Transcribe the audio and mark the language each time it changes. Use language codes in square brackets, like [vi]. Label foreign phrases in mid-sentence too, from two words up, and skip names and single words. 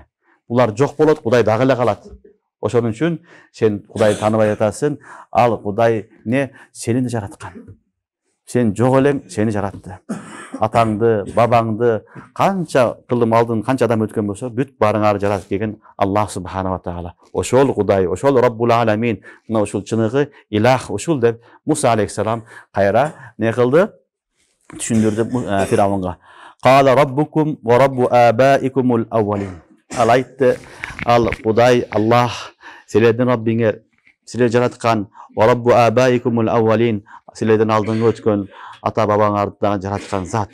[ky] Булар жок болот, Кудай дагы эле калат. Ошон үчүн сен Кудайды тааныбай атасың. Ал Кудай не? Сени да жараткан. Сен жок элең, сени жаратты. Атаңды, бабаңды, канча кылым алдын, канча адам өткөн болсо, бүт баарыңарды жаратып келген Аллах [ar] سبحانه وتعالى. [ky] Ошол Кудай, ошол [ar] رب العالمين, [ky] мына ушул чыныгы илах ушул деп Муса алейхиссалам кайра не кылды? Түшүндүрдү Фираунга. [ar] قال ربكم ورب آبائكم الأولين. [ky] Ал айтты: ал Кудай, Аллах, силердин Раббиңер, силер жараткан, [ar] ورب آبائكم الأولين, [ky] силердин алдыңга өткөн ата бабаңарды жараткан зат.